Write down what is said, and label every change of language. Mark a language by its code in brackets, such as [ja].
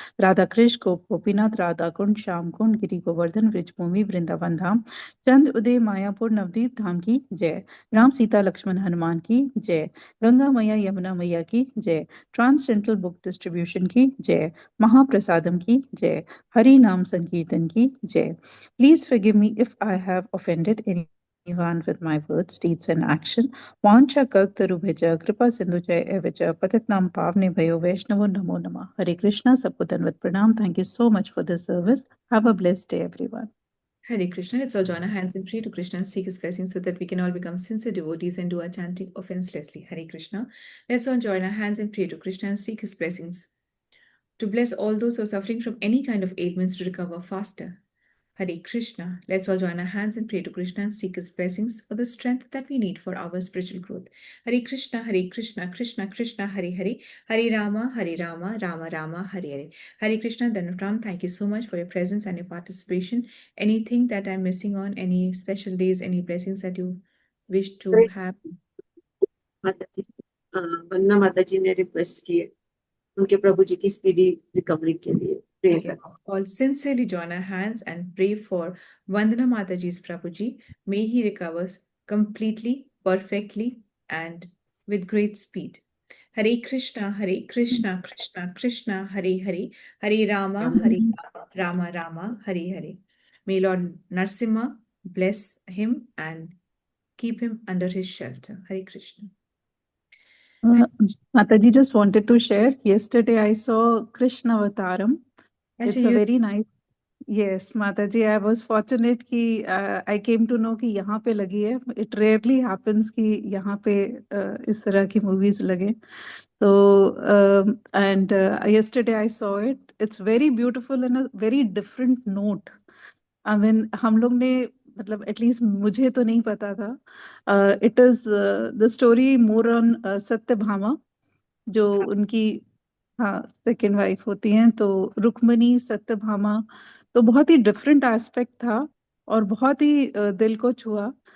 [hi] राधा कृष्ण गोप गोपीनाथ राधा कुंड श्याम कुंड गिरि गोवर्धन वृजभूमि वृंदावन धाम चंद्र उदय मायापुर नवदीप धाम की जय। राम सीता लक्ष्मण हनुमान की जय। गंगा मैया यमुना मैया की जय। ट्रांसडेंटल बुक डिस्ट्रीब्यूशन की जय। महाप्रसादम की जय। हरि नाम संकीर्तन की जय। [en] Please forgive me if I have offended anyone with my words, deeds and action. [sa] Vancha kalptarubhaja kripa sindhuja evacha patitnam pavne bhayo vaishnavo namo namah. [en] Hare Krishna, [hi] sabko danvat pranam. [en] Thank you so much for this service. Have a blessed day, everyone. Hare Krishna. Let's all join our hands and pray to Krishna and seek his blessings so that we can all become sincere devotees and do our chanting offenselessly. Hare Krishna. Let's all join our hands and pray to Krishna and seek his blessings. to bless all those who are suffering from any kind of ailments to recover faster. Hare Krishna. Let's all join our hands and pray to Krishna and seek his blessings for the strength that we need for our spiritual growth. Hare Krishna, Krishna Krishna, Hare Hare, Hare Rama, Rama Rama, Hare Hare. Hare Krishna, Dhanutram, thank you so much for your presence and your participation. Anything that I'm missing on, any special days, any blessings that you wish to have? [hi] वंदना माता जी ने request की है उनके प्रभु जी की speedy recovery के लिए pray [en] Okay, all sincerely join our hands and pray for Vandana Mataji's Prabhuji. May he recovers completely, perfectly, and with great speed. Hare Krishna, Krishna Krishna, Hare Hare, Hare Rama, Rama Rama, Hare Hare. May Lord Narsimha bless him and keep him under his shelter. Hare Krishna. Mataji, just wanted to share. Yesterday I saw Krishna Avataram. It's a very nice. Yes, Mataji, I was fortunate कि I came to know कि [hi] यहाँ पे लगी है. [en] It rarely happens [hi] कि यहाँ पे इस तरह की movies लगे. [en] So and yesterday I saw it. It's very beautiful and a very different note. I mean, [hi] हम लोग ने मतलब एटलीस्ट मुझे तो नहीं पता था. [en] it is the story more on Satyabhama, [hi] जो उनकी सेकेंड वाइफ होती हैं. तो रुक्मणी सत्यभामा, तो बहुत ही डिफरेंट एस्पेक्ट था और बहुत ही दिल को छुआ.